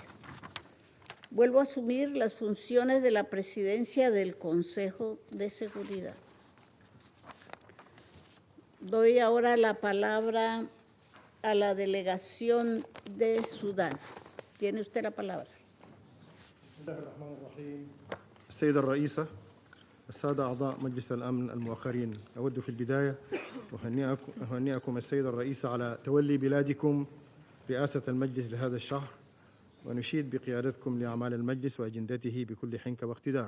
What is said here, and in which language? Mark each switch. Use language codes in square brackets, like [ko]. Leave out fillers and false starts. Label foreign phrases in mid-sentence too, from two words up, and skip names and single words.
[es] Vuelvo a asumir las funciones de la presidencia del Consejo de Seguridad. Doy ahora la palabra a la delegación de Sudán. Tiene usted la palabra. [ar] السيدة الرئيسة، السادة أعضاء مجلس الأمن المؤخرين، أود في البداية أهنئكم السيدة الرئيسة على تولي بلادكم رئاسة المجلس لهذا الشهر، ونشيد بقيادتكم لأعمال المجلس وأجندته بكل حنكة واقتدار.